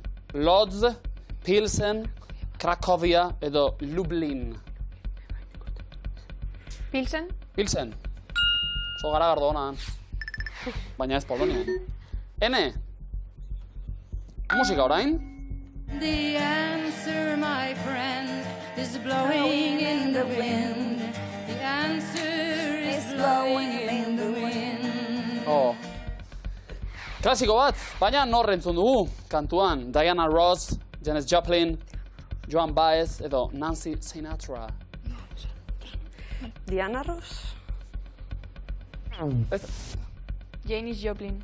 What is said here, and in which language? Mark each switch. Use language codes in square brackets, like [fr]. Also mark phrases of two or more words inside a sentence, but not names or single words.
[eu] Lodz, Pilsen, Cracovia edo Lublin. Pilsen. Pilsen. [en] So garagardo [eu] honan. Baina ez Polonian. Ene. Musika orain. [en] The answer, my friend, is blowing in the wind. The answer is blowing in the wind. Oh. [eu] Klasiko bat, baina nor entzun dugu kantuan. Diana Ross, Janis Joplin, Joan Baez edo Nancy Sinatra. Diana Ross? Janis Joplin.